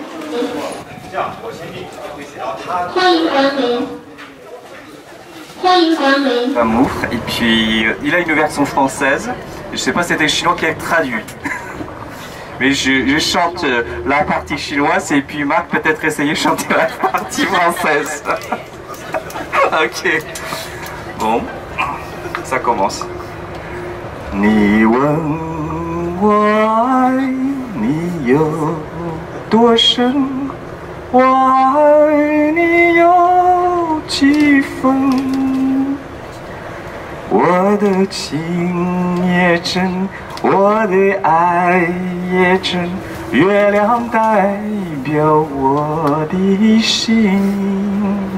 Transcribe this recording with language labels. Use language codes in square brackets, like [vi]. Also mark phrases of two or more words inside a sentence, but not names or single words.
[fr] Amour, et puis il a une version française. Je sais pas si c'était chinois qui a traduit. Mais je chante la partie chinoise et puis Marc peut-être essayer de chanter la partie française. Ok. Bon, ça commence. [zh] 你问我爱你有多深，我爱你有几分？我的情也真，我的爱也真，月亮代表我的心。